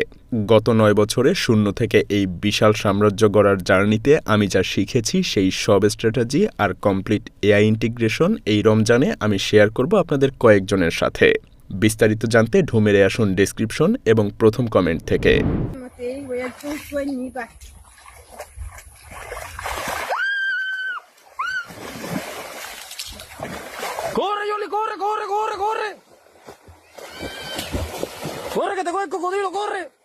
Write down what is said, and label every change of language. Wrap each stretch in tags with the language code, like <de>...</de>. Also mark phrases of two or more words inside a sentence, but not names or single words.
<bn>গত 9 বছরে শূন্য থেকে এই বিশাল সাম্রাজ্য গড়ার জার্নিতে আমি যা শিখেছি সেই সব স্ট্র্যাটেজি আর</bn> <en>complete AI integration</en> <bn>এই রমজানে আমি শেয়ার করব আপনাদের কয়েকজনের সাথে। বিস্তারিত জানতে ঢুমেরে আসুন ডেসক্রিপশন এবং প্রথম কমেন্ট থেকে।</bn> <es>¡Corre, Yoli, corre! ¡Corre, que te coge el cocodrilo, corre!</es>